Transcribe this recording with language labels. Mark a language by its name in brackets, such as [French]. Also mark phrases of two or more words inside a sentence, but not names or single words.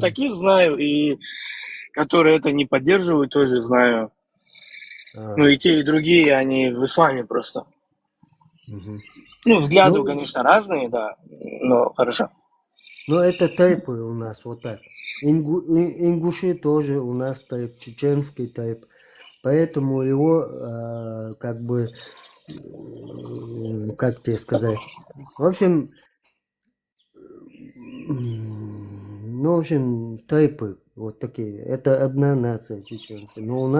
[Russian] таких знаю, и которые это не поддерживают, тоже знаю. Ну, и те, и другие, они в исламе просто. Ну, взгляды, конечно, разные, да, но хорошо. Ну, это тайпы у нас, вот так. Ингуши тоже у нас тайп, чеченский тайп. Поэтому его, как бы, как тебе сказать, в общем, тайпы вот такие. Это одна нация чеченцы. Но у нас